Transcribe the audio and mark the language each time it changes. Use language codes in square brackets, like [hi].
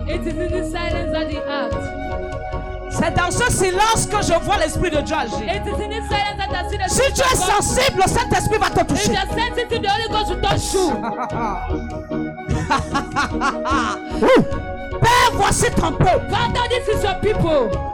[en] It is in the silence that he acts. [fr] C'est dans ce silence que je vois l'Esprit de Dieu agir. [en] It is in the silence that I see the [fr] Si tu es sensible, le Saint-Esprit va te [en] If [fr] toucher. [en] you are sensitive, the Holy Ghost will touch you. [fr] Père, voici ton peuple. [en] Father, this is your people.